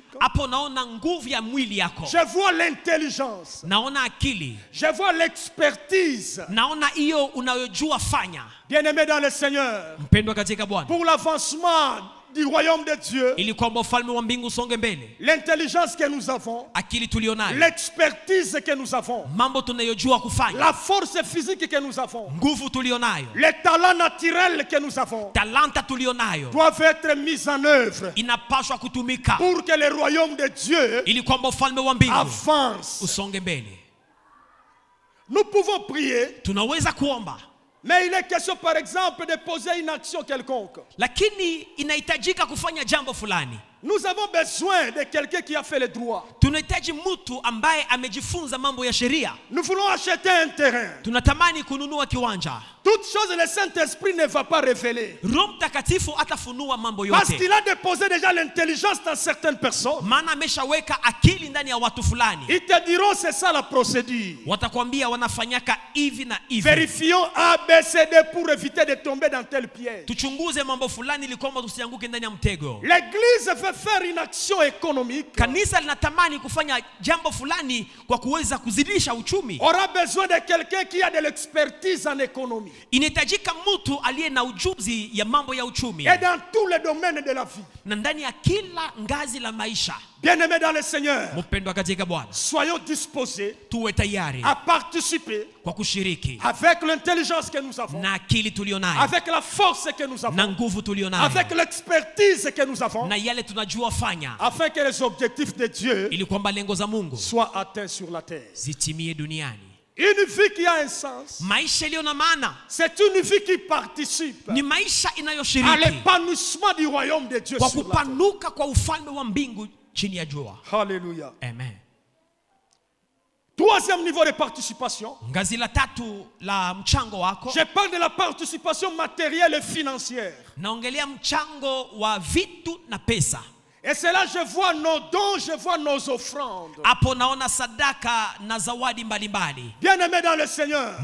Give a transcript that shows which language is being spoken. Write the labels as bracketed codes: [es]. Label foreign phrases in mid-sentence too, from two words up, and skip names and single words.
[sw] Hapo naona nguvu ya mwili yako. [fr] Je vois l'intelligence. [sw] Naona akili. [fr] Je vois l'expertise. [sw] Naona hiyo unayojua fanya. [fr] Bien-aimé dans le Seigneur. [sw] Mpendwa katika Bwana. [fr] Pour l'avancement du royaume de Dieu, [sw] Ili kwamba ufalme wa mbingu usonge mbele. [fr] l'intelligence que nous avons, [sw] Akili tulionayo. [fr] l'expertise que nous avons, [sw] Mambo tunayojua kufanya. [fr] la force physique que nous avons, [sw] Nguvu tulionayo. [fr] les talents naturels que nous avons [sw] Talanta tulionayo. [fr] doivent être mis en œuvre [sw] Inapaswa kutumika. [fr] pour que le royaume de Dieu [sw] Ili kwamba ufalme wa mbingu [fr] avance. [sw] usonge mbele. [fr] Nous pouvons prier, [sw] Tunaweza kuomba. [fr] mais il est question par exemple de poser une action quelconque. [sw] Lakini inahitajika kufanya jambo fulani. [fr] Nous avons besoin de quelqu'un qui a fait le droit. [sw] Tunahitaji mtu ambaye amejifunza mambo ya sheria. [fr] Nous voulons acheter un terrain. [sw] Tunatamani kununua kiwanja. [fr] Toute chose, le Saint-Esprit ne va pas révéler. [sw] Roho Mtakatifu atafunua mambo [fr] Parce [sw] yote. [fr] qu'il a déposé déjà l'intelligence dans certaines personnes. [sw] Maana ameshaweka akili ndani ya watu fulani. [fr] Ils te diront c'est ça la procédure. [sw] Watakwambia wanafanyaka hivi na hivi. [fr] Vérifions A, B, C, D pour éviter de tomber dans tel piège. [sw] Tuchunguze mambo fulani ili kwamba tusianguke ndani ya mtego. [fr] L'église veut faire une action économique. [sw] Kanisa linatamani kufanya jambo fulani kwa kuweza kuzidisha uchumi. [fr] Aura besoin de quelqu'un qui a de l'expertise en économie. [sw] Inahitajika mtu aliye na ujuzi ya mambo ya uchumi. [fr] Et dans tous les domaines de la vie. [sw] Na ndani ya kila ngazi la maisha. [fr] Bien-aimés dans le Seigneur, [sw] Mpendwa katika Bwana, [fr] soyons disposés [sw] tuwe tayari [fr] à participer [sw] kwa kushiriki [fr] avec l'intelligence que nous avons, [sw] na akili tulionayo, [fr] avec la force que nous [sw] na [fr] avons, [sw] nguvu tulionayo, [fr] avec l'expertise que nous avons, [sw] na yale tunajua fanya, [fr] afin que les objectifs de Dieu [sw] ili kwamba lengo za Mungu [fr] soient atteints sur la terre. [sw] zitimie duniani. [fr] Une vie qui a un sens, [sw] Maisha iliyo na maana [fr] c'est une vie qui participe [sw] ni maisha [fr] à [sw] inayoshiriki [fr] l'épanouissement du royaume de Dieu [sw] kwa [fr] sur la terre. [sw] kupanuka kwa ufalme wa mbingu chini ya jua. [fr] Alléluia. Amen. Troisième niveau de participation. [sw] Ngazi la tatu la mchango wako, [fr] Je parle de la participation matérielle et financière. [sw] naongelea mchango wa vitu na pesa. [fr] Et c'est là je vois nos dons, je vois nos offrandes. [sw] Hapo naona sadaka na zawadi mbalimbali. [fr] Bien-aimés dans le Seigneur,